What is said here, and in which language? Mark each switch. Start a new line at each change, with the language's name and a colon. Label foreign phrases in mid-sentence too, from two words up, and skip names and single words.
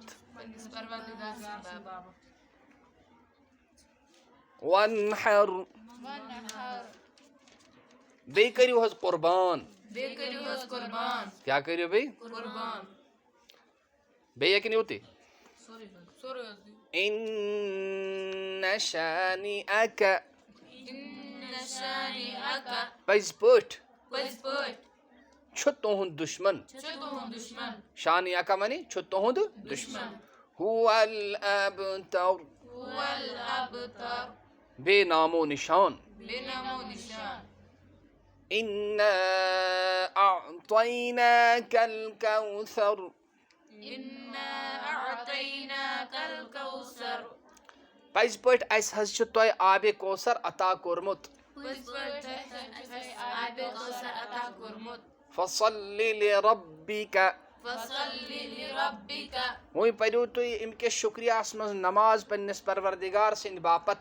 Kashmiri: پننِس پروردگار سٕنٛدِ باپتھ.
Arabic: وانحر. وانحر.
Kashmiri: بیٚیہِ کٔرِو حظ قربان. بیٚیہِ کٔرِو حظ قربان. کیٛاہ کٔرِو بیٚیہِ؟ قربان. بیٚیہِ کِنہٕ یُتُے؟ سورُے حظ دیو.
Arabic: إن شانئك. إن شانئك.
Kashmiri: پٔزۍ پٲٹھۍ پٔزۍ پٲٹھۍ چھُ تُہُنٛد دُشمن. چھُ تُہُنٛد دُشمن. شانئك معنی چھُ تُہُنٛد دُشمن.
Arabic: هو الأبتر. هو الأبتر.
Kashmiri: بے نامو نشان. بے نامو نشان.
Arabic: إنا أعطيناك الكوثر. إنا أعطيناك الكوثر.
Kashmiri: پٔزۍ پٲٹھۍ اَسہِ حظ چھُ تۄہہِ آبِ کوثر عطا کوٚرمُت. پٔزۍ پٲٹھۍ اَسہِ آبِ کوثر عطا کوٚرمُت.
Arabic: فصل لربك. فصل لربك.
Kashmiri: وۄنۍ پٔرِو تُہۍ اَمہِ کِس شُکریہس منٛز نماز پننِس پروردگار سٕنٛدِ باپتھ.